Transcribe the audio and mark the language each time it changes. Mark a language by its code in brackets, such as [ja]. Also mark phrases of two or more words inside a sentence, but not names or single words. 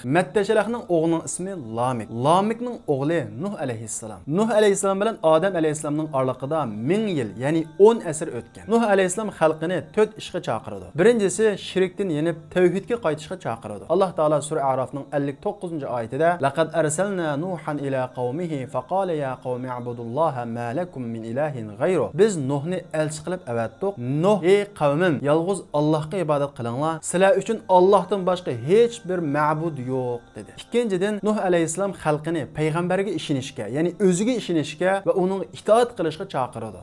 [uz] Mattashalahning o'g'lining ismi Lamik. Lamikning o'g'li Nuh alayhissalom. Nuh alayhissalom bilan Odam alayhissalomning oraliqida 1000 yil, ya'ni 10 asr o'tgan. Nuh alayhissalom xalqini 4 ishga chaqirdi. Birinchisi shirkdan yenib tavhidga qaytishga chaqirdi. Alloh taolo sura Arafning 59-oyatida [ar] لقد أرسلنا نوحا إلى قومه فقال يا قوم اعبدوا الله ما لكم من إله غيره. [uz] Biz Nuhni elchi qilib avatdik. Nuh: "Ey qavmim, yolg'iz Allohga ibodat qilinglar. Sizlar uchun Allohdan boshqa hech bir ma'bud yo'q" dedi. Ikkinchidan Nuh alayhissalom xalqini payg'ambarga ishonishga, ya'ni o'ziga ishonishga va uning itoat qilishga chaqirdi.